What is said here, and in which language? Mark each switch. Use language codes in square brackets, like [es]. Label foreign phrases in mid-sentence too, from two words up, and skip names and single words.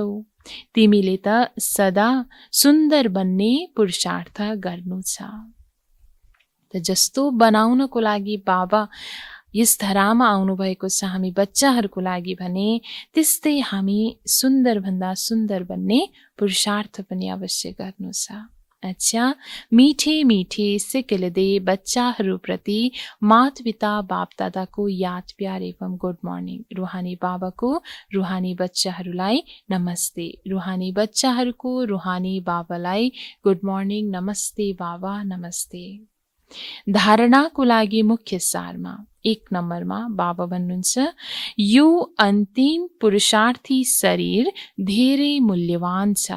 [ne] तिमीले त सदा सुन्दर बन्ने पुरुषार्थ गर्नु छ। त जस्तो बनाउनको लागि बाबा यस धरामा आउनुभएको छ हामी बच्चाहरूको लागि भने, त्यस्तै हामी सुन्दर भन्दा सुन्दर बन्ने पुरुषार्थ पनि अवश्य गर्नु छ। अच्छा, [hi] मीठे मीठे सिक्किलदे [ne] बच्चाहरूप्रति माता पिता बाप दादाको याद प्यार एवं [en] good morning. [ne] रुहानी बाबाको रुहानी बच्चाहरूलाई नमस्ते। रुहानी बच्चाहरूको रुहानी बाबालाई [en] good morning, [ne] नमस्ते बाबा, नमस्ते। धारणाको लागि मुख्य सारमा 1 नम्बरमा बाबा भन्नुहुन्छ, यो अन्तिम पुरुषार्थी शरीर धेरै मूल्यवान छ।